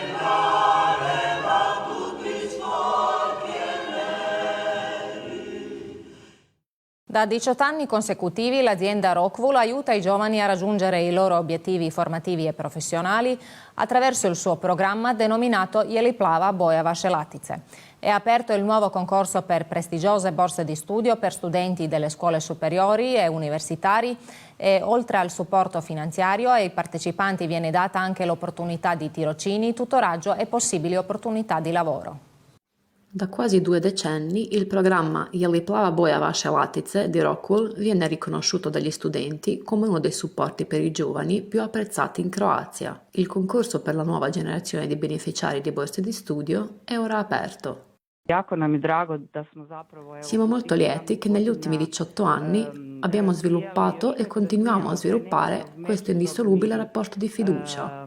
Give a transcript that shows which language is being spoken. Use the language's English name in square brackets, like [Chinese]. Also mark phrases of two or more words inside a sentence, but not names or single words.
[Italian] Da 18 anni consecutivi l'azienda Rockwool aiuta i giovani a raggiungere i loro obiettivi formativi e professionali attraverso il suo programma denominato Jeli plava boja vaše latice. È aperto il nuovo concorso per prestigiose borse di studio per studenti delle scuole superiori e universitari e oltre al supporto finanziario ai partecipanti viene data anche l'opportunità di tirocini, tutoraggio e possibili opportunità di lavoro. Da quasi 2 decenni il programma Jeli plava boja vaše latice di Rockwool viene riconosciuto dagli studenti come uno dei supporti per i giovani più apprezzati in Croazia. Il concorso per la nuova generazione di beneficiari di borse di studio è ora aperto. Siamo molto lieti che negli ultimi 18 anni abbiamo sviluppato e continuiamo a sviluppare questo indissolubile rapporto di fiducia.